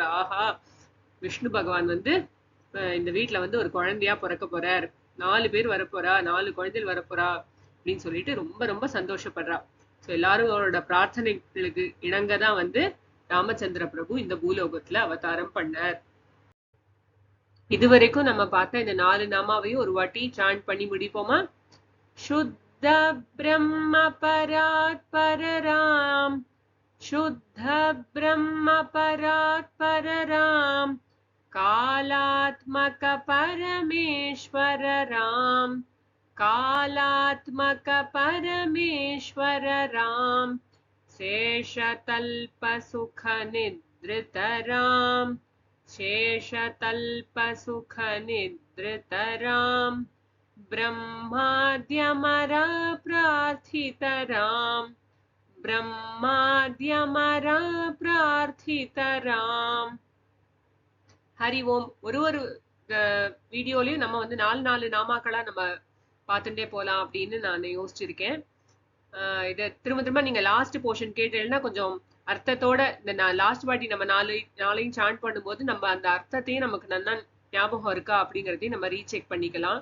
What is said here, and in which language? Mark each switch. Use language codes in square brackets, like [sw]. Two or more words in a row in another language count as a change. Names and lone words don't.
[ta] ஆஹா, விஷ்ணு பகவான் வந்து இந்த வீட்டுல வந்து ஒரு குழந்தையா பிறக்க போறார், 4 பேர் வரப்போறா, 4 குழந்தைகள் வரப்போறா அப்படின்னு சொல்லிட்டு ரொம்ப ரொம்ப சந்தோஷப்படுறா. ஸோ எல்லாரும் அவரோட பிரார்த்தனைகளுக்கு இணங்கதான் வந்து ராமச்சந்திர பிரபு இந்த பூலோகத்துல அவதாரம் பண்ணார். இதுவரைக்கும் நம்ம பார்த்த இந்த 4 நாமாவையும் ஒரு வாட்டி சாண்ட் பண்ணி முடிப்போமா? [sa] शुद्ध ब्रह्म परात् परराम, शुद्ध ब्रह्म परात् परराम, कालात्मक परमेश्वर राम, कालात्मक परमेश्वर राम, शेषतल्प सुख निद्रित राम, शेषतल्प सुख निद्रित राम, ब्रह्माद्यमरा प्रार्थित राम, ब्रह्माद्यमरा प्रार्थित राम. [ta] ஹரி ஓம். ஒரு வீடியோலயும் நம்ம வந்து 4 நாமாக்களா நம்ம பார்த்துட்டே போலாம் அப்படின்னு நான் யோசிச்சிருக்கேன். இதை திரும்ப திரும்ப நீங்க [en] last portion [ta] கேட்டீங்கன்னா கொஞ்சம் அர்த்தத்தோட, இந்த லாஸ்ட் வாட்டி நம்ம நாளையும் சாண்ட் பண்ணும்போது நம்ம அந்த அர்த்தத்தையும் நமக்கு நல்லா ஞாபகம் இருக்கா அப்படிங்கறதையும் நம்ம ரீசெக் பண்ணிக்கலாம்.